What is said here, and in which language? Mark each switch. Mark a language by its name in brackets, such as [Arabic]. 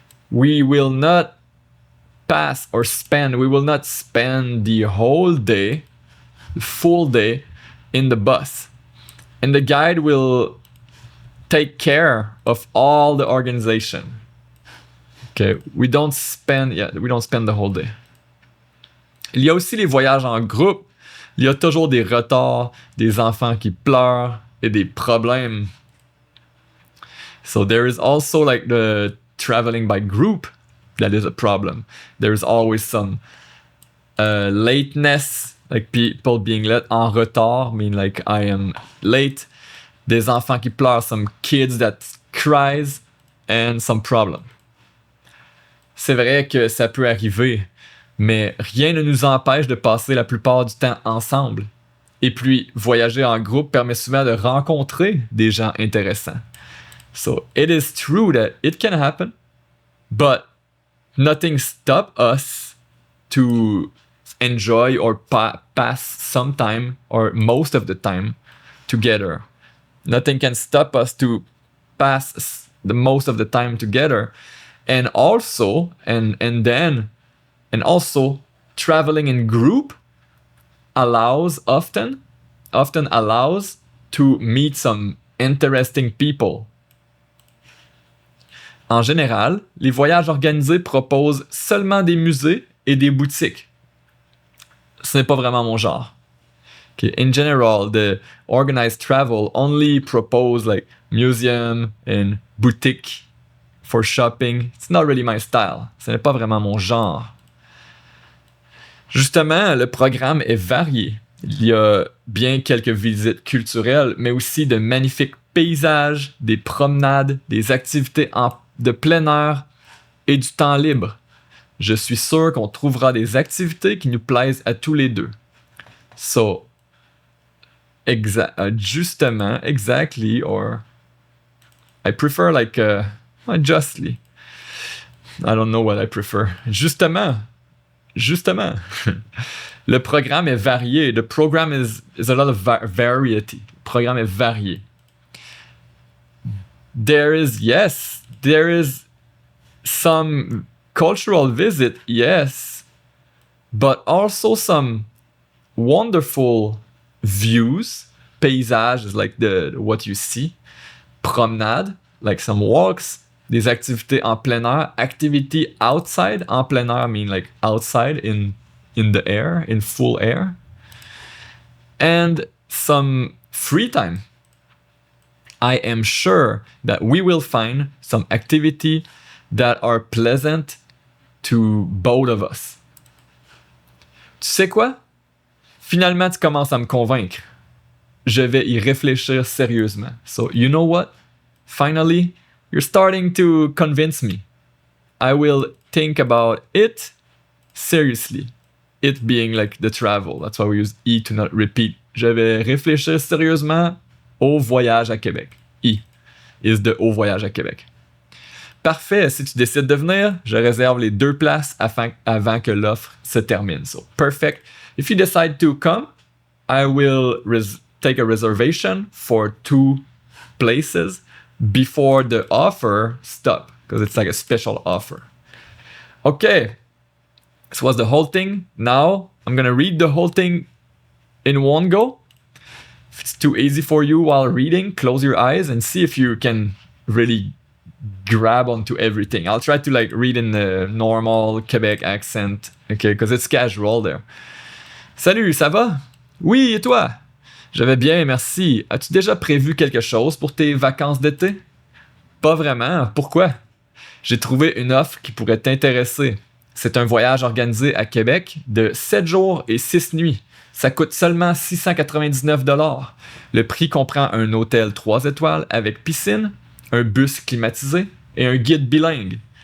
[English] We will not spend the whole day, the full day in the bus. And the guide will take care of all the organization. Okay, we don't spend the whole day. [French] Il y a aussi les voyages en groupe. Il y a toujours des retards, des enfants qui pleurent et des problèmes. [English] So there is also like the traveling by group that is a problem. There's always some lateness, like people being late [French] en retard, [English] mean like I am late. [French] Des enfants qui pleurent, [English] some kids that cries, and some problem. [French] C'est vrai que ça peut arriver, mais rien ne nous empêche de passer la plupart du temps ensemble. Et puis, voyager en groupe permet souvent de rencontrer des gens intéressants. [English] So, it is true that it can happen, but nothing stops us to enjoy or pass some time, or most of the time, together. Nothing can stop us to pass the most of the time together. And also, and also, traveling in group often allows to meet some interesting people. [French] En général, les voyages organisés proposent seulement des musées et des boutiques. Ce n'est pas vraiment mon genre. [English] Okay. In general, the organized travel only propose like museum and boutique for shopping. It's not really my style. [French] Ce n'est pas vraiment mon genre. Justement, le programme est varié. Il y a bien quelques visites culturelles, mais aussi de magnifiques paysages, des promenades, des activités de plein air et du temps libre. Je suis sûr qu'on trouvera des activités qui nous plaisent à tous les deux. [English] So, justement, exactly, or I prefer like justly. I don't know what I prefer. Justement. [French] Le programme est varié. [English] The program is a lot of variety. [French] Le programme est varié. [English] There is some cultural visit, yes, but also some wonderful views. Paysage is like what you see. Promenade, like some walks. [French] Des activités en plein air. [English] Activity outside, [French] en plein air, [English] I mean like outside in the air, in full air. And some free time. I am sure that we will find some activity that are pleasant to both of us. [French] Tu sais quoi? Finalement, tu commences à me convaincre. Je vais y réfléchir sérieusement. [English] So, you know what? Finally, you're starting to convince me. I will think about it seriously. It being like the travel. That's why we use E to not repeat. [French] Je vais réfléchir sérieusement au voyage à Québec. E is de au voyage à Québec. Parfait, si tu décides de venir, je réserve les 2 places avant que l'offre se termine. [English] So, perfect. If you decide to come, I will take a reservation for 2 places before the offer stops, because it's like a special offer. Okay, this was the whole thing. Now, I'm gonna read the whole thing in one go. If it's too easy for you while reading, close your eyes and see if you can really grab onto everything. I'll try to like read in the normal Quebec accent, okay, because it's casual there. [French] Salut, ça va? Oui, et toi? Je vais bien, merci. As-tu déjà prévu quelque chose pour tes vacances d'été? Pas vraiment. Pourquoi? J'ai trouvé une offre qui pourrait t'intéresser. C'est un voyage organisé à Québec de 7 jours et 6 nuits. Ça coûte seulement 699$. Le prix comprend un hôtel 3 étoiles avec piscine, un bus climatisé et un guide bilingue.